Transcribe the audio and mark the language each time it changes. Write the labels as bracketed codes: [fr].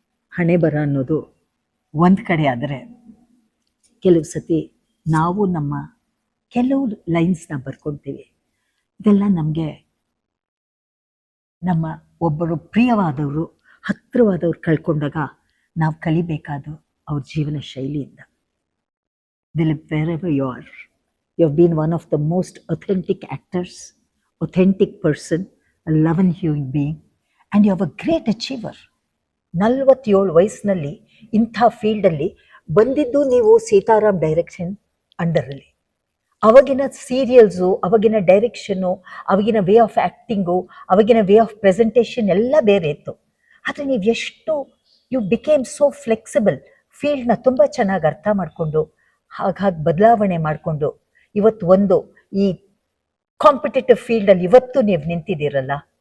[kn] ಹಣೆ ಬರ ಅನ್ನೋದು ಒಂದು ಕಡೆ ಆದರೆ, ಕೆಲವು ಸತಿ ನಾವು ನಮ್ಮ ಕೆಲವು ಲೈನ್ಸ್ನ ಬರ್ಕೊಳ್ತೀವಿ. ಇದೆಲ್ಲ ನಮಗೆ ನಮ್ಮ ಒಬ್ಬರು ಪ್ರಿಯವಾದವರು, ಹತ್ತಿರವಾದವ್ರು ಕಳ್ಕೊಂಡಾಗ ನಾವು ಕಲಿಬೇಕಾದ ಅವ್ರ ಜೀವನ ಶೈಲಿಯಿಂದ. [en] Dilip, wherever you are, you have been one of the most authentic actors, authentic person, a loving human being, and you have a great achiever. [kn] 47 ವಯಸ್ಸಿನಲ್ಲಿ ಇಂಥ ಫೀಲ್ಡಲ್ಲಿ ಬಂದಿದ್ದು ನೀವು ಸೀತಾರಾಮ್ ಡೈರೆಕ್ಷನ್ ಅಂಡರಲ್ಲಿ. ಅವಾಗಿನ ಸೀರಿಯಲ್ಸು, ಅವಾಗಿನ ಡೈರೆಕ್ಷನ್ನು, ಅವಾಗಿನ ವೇ ಆಫ್ ಆ್ಯಕ್ಟಿಂಗು, ಅವಾಗಿನ way of presentation ಎಲ್ಲ ಬೇರೆ ಇತ್ತು. ಆದರೆ ನೀವು ಎಷ್ಟು [en] you became so flexible, [kn] ಫೀಲ್ಡ್ನ ತುಂಬ ಚೆನ್ನಾಗಿ ಅರ್ಥ ಮಾಡಿಕೊಂಡು ಹಾಗಾಗಿ ಬದಲಾವಣೆ ಮಾಡಿಕೊಂಡು ಇವತ್ತು ಒಂದು ಈ ಕಾಂಪಿಟೇಟಿವ್ ಫೀಲ್ಡಲ್ಲಿ ಇವತ್ತು ನೀವು ನಿಂತಿದ್ದೀರಲ್ಲ.